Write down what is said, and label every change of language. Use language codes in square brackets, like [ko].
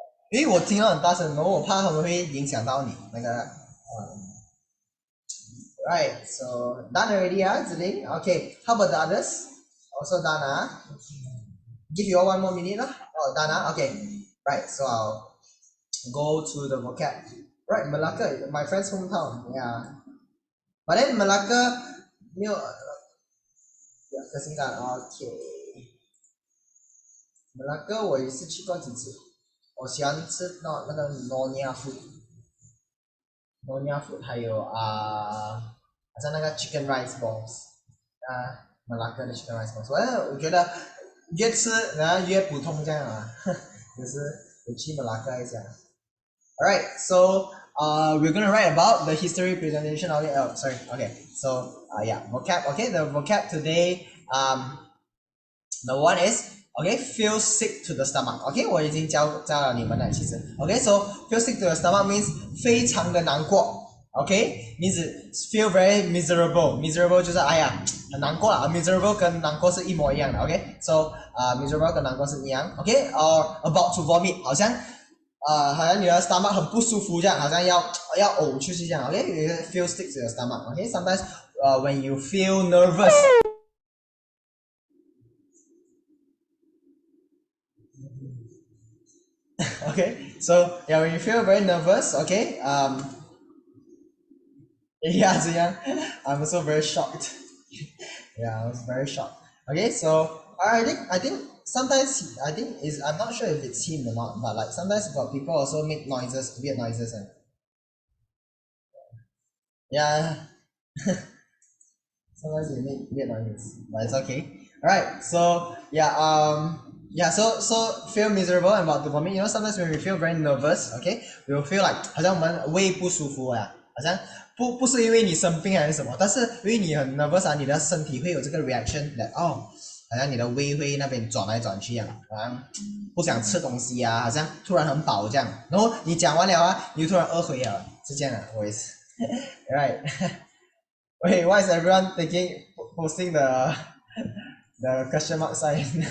[zh] 因为我听到很大声，然后我怕他们会影响到你那个。 [en] Right, so done already, Ziling? Okay, how about the others? Also done, Give you all 1 more minute, Oh, done, Okay. Right, so I'll go to the vocab. Right, Malacca, my friend's hometown. Yeah. But then Malacca, okay. [zh] Malacca 我也是去过几次，我喜欢吃那个 Nyonya food， 还有好像那个 chicken rice balls， Malacca 的 chicken rice balls， 我觉得越吃然后越普通这样就是有去 Malacca 一下。 [en] Alright, so we're gonna write about the history presentation. Okay, so vocab. Okay, the vocab today. Number 1 is Okay, feel sick to the stomach. [zh] Okay, 我已经教了你们了，其实。 [en] Okay, so feel sick to the stomach means [zh] 非常的难过。 [en] Okay, means feel very miserable. [zh] Miserable 就是哎呀很难过了。Miserable 跟难过是一模一样的。 Okay, so miserable 跟难过是一样。 [en] Okay, or about to vomit， [zh] 好像你的 stomach 很不舒服这样，好像要呕出去这样。 [en] Okay, you feel sick to your stomach. Okay, sometimes when you feel nervous. Okay, so yeah, when you feel very nervous, okay, yeah, Ziyan, I'm also very shocked. Yeah, I was very shocked. Okay, so I think sometimes I'm not sure if it's him or not, but like sometimes got people also make noises, weird noises, and yeah, sometimes they make weird noises, but it's okay. Alright, so yeah, so feel miserable and about to vomit. You know, sometimes when we feel very nervous, okay, we will feel like [zh] 好像我们胃不舒服呀，好像不是因为你生病还是什么，但是因为你很 nervous 啊，你的身体会有这个 [en] reaction that [zh] 好像你的胃会那边转来转去一样，好像不想吃东西啊，好像突然很饱这样，然后你讲完了啊，你就突然饿回了，是这样的，我也是。 [en] Right. Wait, why is everyone posting the question mark sign?